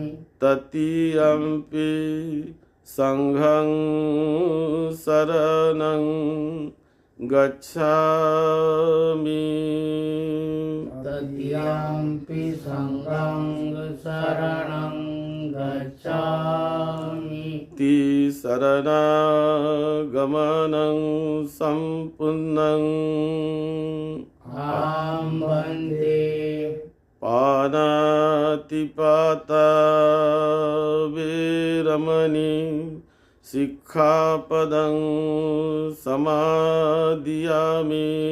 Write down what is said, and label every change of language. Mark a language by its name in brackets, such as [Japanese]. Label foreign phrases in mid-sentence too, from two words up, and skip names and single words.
[Pali] तृतीयम्पि संघं शरणं गच्छामि तृतीयम्पि संघं शरणं गच्छामि शरणागमनं सम्पूर्णम् अहं वन्दे पानातिपाता वीरमणि सिक्खापदं समादियामि